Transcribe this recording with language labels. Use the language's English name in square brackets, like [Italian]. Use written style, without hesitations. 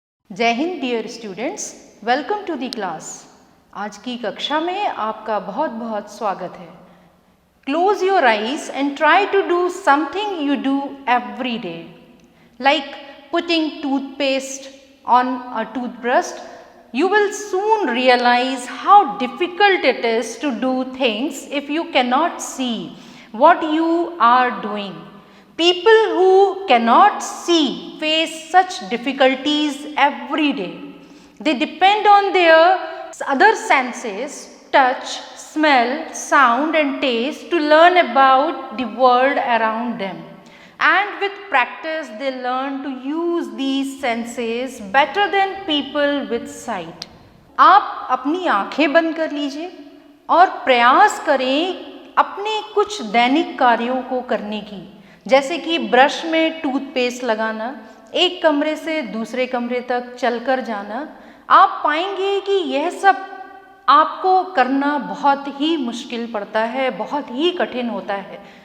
[Hindi] जय Hind [English] Dear students, welcome to the class. [Hindi] आज की कक्षा में आपका बहुत बहुत स्वागत है। [English] Close your eyes and try to do something you do every day, like putting toothpaste on a toothbrush. You will soon realize how difficult it is to do things if you cannot see what you are doing. People who cannot see face such difficulties every day. They depend on their other senses, touch, smell, sound and taste to learn about the world around them. And with practice they learn to use these senses better than people with sight. [Hindi] आप अपनी आंखें बंद कर लीजिए और प्रयास करें अपने कुछ दैनिक कार्यों को करने की, जैसे कि ब्रश में टूथपेस्ट लगाना, एक कमरे से दूसरे कमरे तक चलकर जाना. आप पाएंगे कि यह सब आपको करना बहुत ही मुश्किल पड़ता है, बहुत ही कठिन होता है.